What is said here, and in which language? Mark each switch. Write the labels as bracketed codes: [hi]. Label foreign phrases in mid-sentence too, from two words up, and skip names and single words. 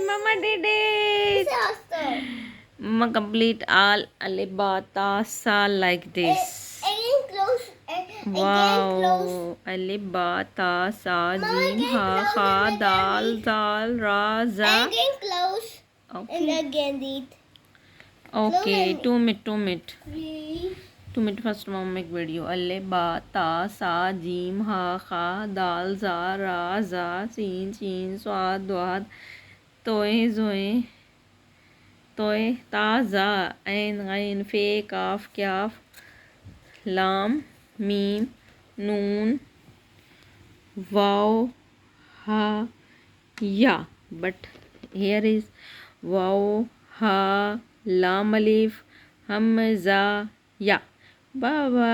[en] Mama did it! Mama complete all [ur] الف با تا ثا [en] like this. Wow! [ur] الف با تا ثا جیم حا خا دال ذال را زا. [en] Again close. And Okay. again read. Okay. 2 minute. 3. 2 minute first mom make video. [ur] الف با تا ثا جیم حا خا دال ذال را زا سین شین صاد ضاد طوئے ظوئے طوئے طازا عین غین فے قاف کاف لام میم نون واؤ ہا یا, [en] but here is [ur] واؤ ہا لام الف ہمزہ یا. [en] Bye bye.